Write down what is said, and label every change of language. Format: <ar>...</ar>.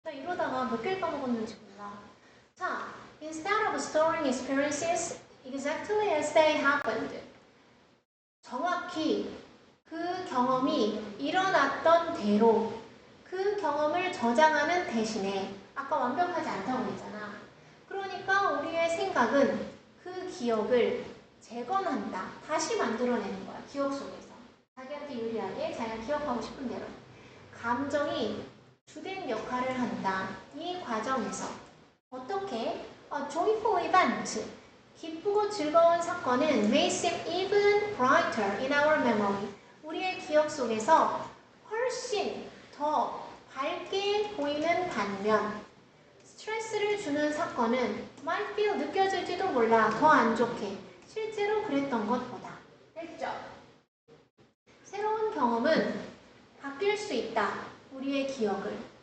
<ko>이러다가 몇 개를 까먹었는지 몰라.</ko> <en>자, instead of storing experiences exactly as they happened.</en> <ko>정확히 그 경험이 일어났던 대로 그 경험을 저장하는 대신에 아까 완벽하지 않다고 했잖아. 그러니까 우리의 생각은 그 기억을 재건한다. 다시 만들어내는 거야. 기억 속에서. 자기한테 유리하게 자기가 기억하고 싶은 대로. 감정이 주된 역할을 한다. 이 과정에서 어떻게?</ko> <en>joyful event.</en> <ko>기쁘고 즐거운 사건은</ko> <en>may seem even brighter in our memory.</en> <ko>우리의 기억 속에서 훨씬 더 밝게 보이는 반면 스트레스를 주는 사건은</ko> <en>might feel</en> <ko>느껴질지도 몰라 더 안 좋게 실제로 그랬던 것보다. 됐죠? 새로운 경험은 바뀔 수 있다. 우리의 기억을.</ko>